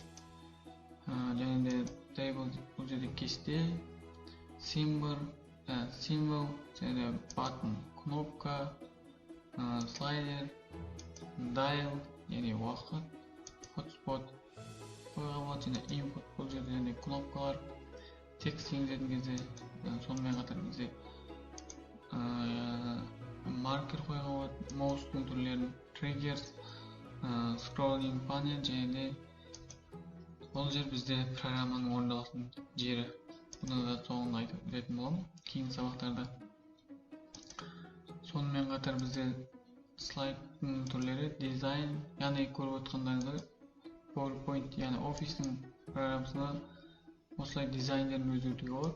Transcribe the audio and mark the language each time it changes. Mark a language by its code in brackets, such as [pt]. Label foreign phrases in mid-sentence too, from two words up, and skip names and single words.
[kk] Және де table, бұл жерде кесте, символ, және де button, кнопка, слайдер, dial, яғни уақыт, hotspot қоюға болады. Және input, бұл жерде және кнопкалар, текст енгізетін кезде, сонымен қатар бізде маркер қоюға болады, маустың түрлерін, [en] triggers, scrolling panel [kk] және де бұл жер бізде программаның орындалатын жері. Бұны да соңында айтып беретін боламын кейінгі сабақтарда. Сонымен қатар бізде слайдтың түрлері, дизайн, яғни көріп отқандарыңыздар PowerPoint, яғни офистің программасына осылай дизайндерін өзгертуге болады.